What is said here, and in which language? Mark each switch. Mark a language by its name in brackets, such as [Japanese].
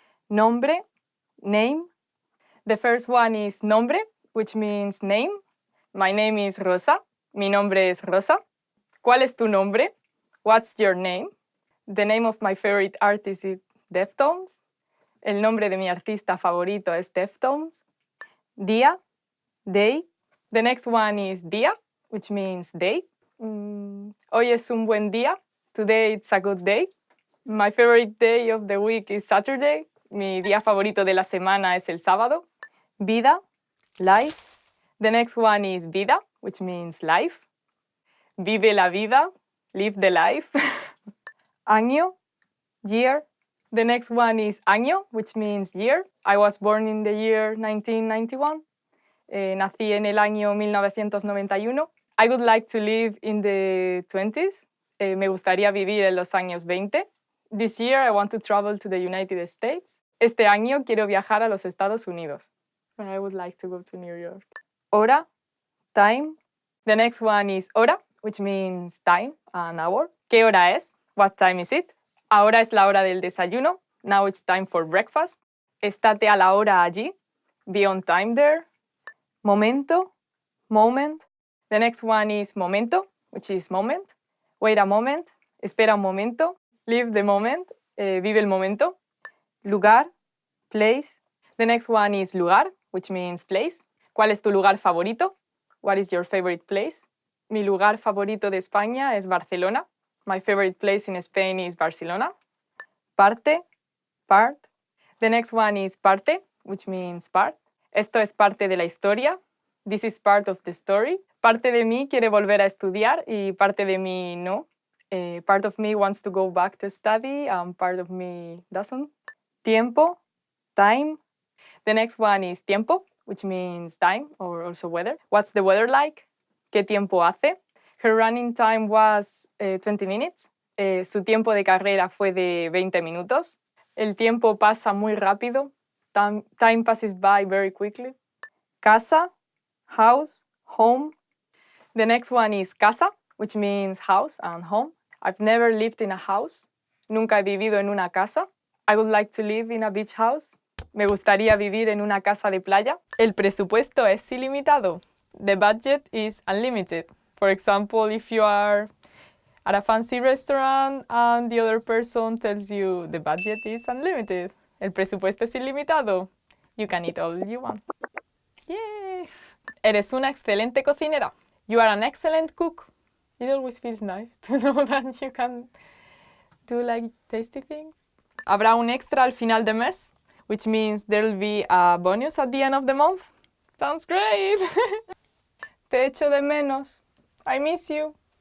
[English] Nombre, name. The first one is nombre, which means name. My name is Rosa. [Spanish] Mi nombre es Rosa. ¿Cuál es tu nombre? [English] What's your name? The name of my favorite artist is Deftones. [Spanish] El nombre de mi artista favorito es Deftones. [English] Día, day. The next one is día, which means day. [Spanish] Hoy es un buen día. [English] Today it's a good day. My favorite day of the week is Saturday. [Spanish] Mi día favorito de la semana es el sábado. [English] Vida, life. The next one is vida, which means life. [Spanish] Vive la vida, [English] live the life. Año, year. The next one is año, which means year. I was born in the year 1991. [Spanish] Nací en el año 1991. [English] I would like to live in the 20s. [Spanish] Me gustaría vivir en los años 20. [English] This year I want to travel to the United States. [Spanish] Este año quiero viajar a los Estados Unidos. [English] I would like to go to New York. Hora, time. The next one is hora, which means time, an hour. [Spanish] ¿Qué hora es? [English] What time is it? [Spanish] Ahora es la hora del desayuno. [English] Now it's time for breakfast. [Spanish] Estate a la hora allí. [English] Be on time there. Momento, moment. The next one is momento, which is moment. Wait a moment. [Spanish] Espera un momento. [English] Live the moment. [Spanish] Vive el momento. Lugar, place. [English] The next one is lugar, which means place. [Spanish] ¿Cuál es tu lugar favorito? [English] What is your favorite place? [Spanish] Mi lugar favorito de España es Barcelona. [English] My favorite place in Spain is Barcelona. Parte, part. The next one is parte, which means part. [Spanish] Esto es parte de la historia. [English] This is part of the story. [Spanish] Parte de mí quiere volver a estudiar y parte de mí no. [English] Part of me wants to go back to study and part of me doesn't. Tiempo, time. The next one is tiempo, which means time or also weather. What's the weather like? [Spanish] ¿Qué tiempo hace? [English] Her running time was 20 minutes. [Spanish] Su tiempo de carrera fue de 20 minutos. El tiempo pasa muy rápido. [English] Time passes by very quickly. Casa, house, home. The next one is casa, which means house and home. I've never lived in a house. [Spanish] Nunca he vivido en una casa. [English] I would like to live in a beach house. [Spanish] Me gustaría vivir en una casa de playa. El presupuesto es ilimitado. [English] The budget is unlimited. For example, if you are at a fancy restaurant and the other person tells you the budget is unlimited. [Spanish] El presupuesto es ilimitado. [English] You can eat all you want. Yay! [Spanish] Eres una excelente cocinera. [English] You are an excellent cook. It always feels nice to know that you can do like tasty things. [Spanish] Habrá un extra al final de mes, [English] which means there will be a bonus at the end of the month. Sounds great! [Spanish] Te echo de menos. [English] I miss you.